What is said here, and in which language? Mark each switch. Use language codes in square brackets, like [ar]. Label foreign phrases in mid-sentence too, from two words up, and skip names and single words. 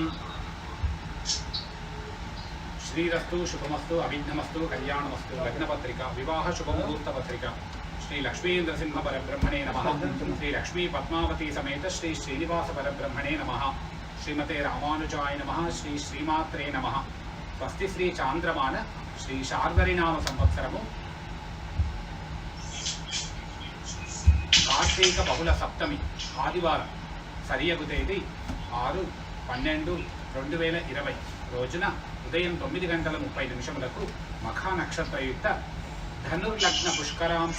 [sa] श्रीरस्तु शुभमस्तु अभिघ्नमस्तु कल्याणमस्तु लग्नपत्रिका विवाह शुभमुहूर्तपत्रिका श्री लक्ष्मी नृसिंह परब्रह्मणे नमः। श्री लक्ष्मी पद्मावती समेत श्री श्रीनिवास परब्रह्मणे नमः। श्रीमते रामानुजाय नमः। श्री श्रीमात्रे नमः। स्वस्ति श्री चांद्रमान श्री शार्वरीनाम संवत्सरము [te] కార్తీక బహుళ సప్తమి ఆదివారం సరియగు తేదీ 6/12/2020 రోజున ఉదయం 9:30 మఖా నక్షత్రయుక్త ధనుర్లగ్న పుష్కరాంశ